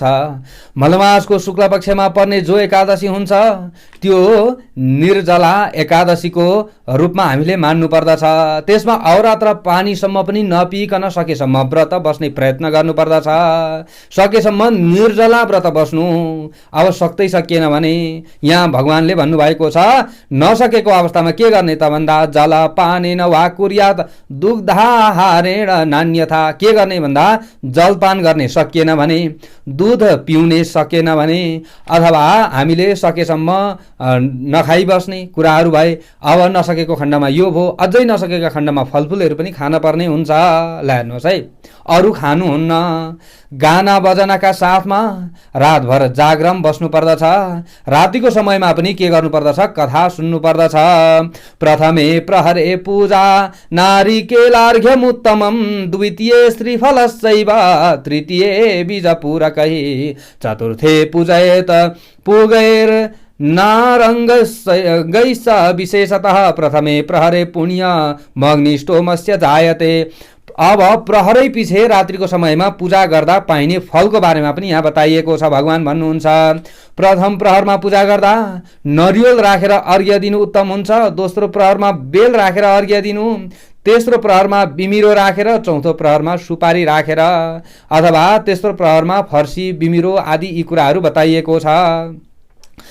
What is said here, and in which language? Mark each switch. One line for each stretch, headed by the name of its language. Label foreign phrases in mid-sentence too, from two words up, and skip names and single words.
Nepali: मलमासको शुक्ल पक्षमा पर्ने जो एकादशी हुन्छ त्यो निर्जला एकादशीको रूपमा हामीले मान्नु पर्दछ। त्यसमा अहोरात्र पानीसम्म पनि नपिकन सकेसम्म व्रत बस्ने प्रयत्न गर्नु पर्दछ। सकेसम्म निर्जला व्रत बस्नु। अब सक्दै सकिएन भने यहाँ भगवानले भन्नुभएको छ नसकेको अवस्थामा के गर्ने त भन्दा
Sanskrit: जल पानेन वा कुर्यात दुग्धाहारेण नान्यथा।
Nepali: के गर्ने भन्दा जलपान गर्ने सकिएन भने, दूध पिउने सकेन भने, अथवा हामीले सकेसम्म नखाइ बस्ने कुराहरू भए। अब नसकेको खण्डमा यो भो, अझै नसकेका खण्डमा फलफुलहरू पनि खान पर्ने हुन्छ। ल हेर्नुहोस् है, अरू खानुहुन्न। गाना बजनाका साथमा रातभर जागरम बस्नु पर्दछ। रातिको समयमा पनि के गर्नु पर्दछ? कथा सुन्नु पर्दछ।
Sanskrit: प्रथमे प्रहरे पूजा नारिकेलार्घ्यमुत्तमं, द्वितीये श्रीफलश्चैव, तृतीये बीजपूरकै, चतुर्थे पूजयेत पुगैर नारङ्गैश्च विशेषतः प्रथमे प्रहरे पुण्य मग्निष्टोमस्य जायते।
Nepali: अब प्रहरै पछि रात्रिको समयमा पूजा गर्दा पाइने फलको बारेमा पनि यहाँ बताइएको छ। भगवान भन्नुहुन्छ प्रथम प्रहरमा पूजा गर्दा नरिवल राखेर अर्घ्य दिनु उत्तम हुन्छ। दोस्रो प्रहरमा बेल राखेर अर्घ्य दिनु, तेस्रो प्रहरमा बिमिरो राखेर, चौथो प्रहरमा सुपारी राखेर, अथवा तेस्रो प्रहरमा फर्सी बिमिरो आदि यी कुराहरू बताइएको छ।